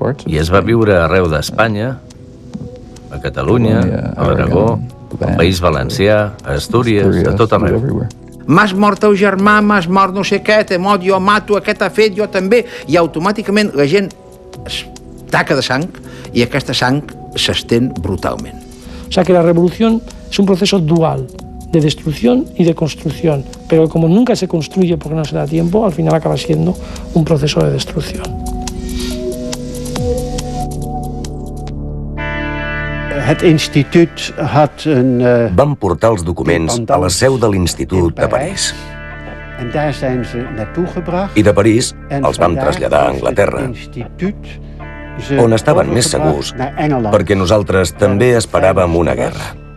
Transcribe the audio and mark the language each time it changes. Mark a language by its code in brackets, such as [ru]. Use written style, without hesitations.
[ca] I es va viure arreu d'Espanya, a Catalunya, a l'Aragó, al País Valencià, a Astúries, a tot arreu. M'has mort teu germà, m'has mort no sé què, t'he mort, jo mato, aquest ha fet, jo també. I automàticament la gent es taca de sang y aquesta sang s'estén brutalment. [es] O sea que la revolución es un proceso dual, de destrucción y de construcción, pero como nunca se construye porque no se da tiempo, al final acaba siendo un proceso de destrucción. [ca] Van portar els documents a la seu de l'Institut de París. I de París els vam traslladar a Anglaterra, on estaven més segurs, perquè nosaltres també esperàvem una guerra.